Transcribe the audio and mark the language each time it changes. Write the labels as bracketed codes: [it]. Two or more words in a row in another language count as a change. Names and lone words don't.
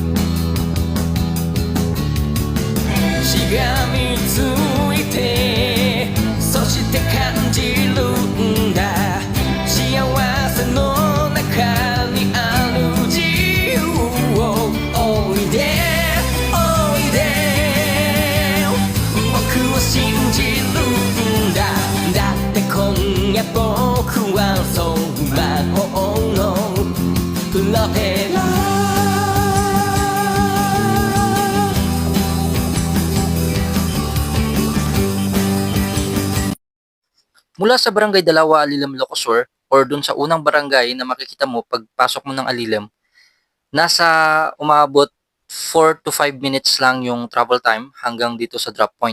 [ja] しがみついてそして感じるんだ幸せの中にある自由をおいでおいで僕を信じるんだだって今夜僕はそう魔法のプロペラ [tl] Mula sa Barangay Dalawa, Alilam, Ilocos Sur or dun sa unang barangay na makikita mo pagpasok mo ng Alilam, nasa umabot [en] 4 to 5 minutes [tl] lang yung [en] travel time [tl] hanggang dito sa [en] drop point.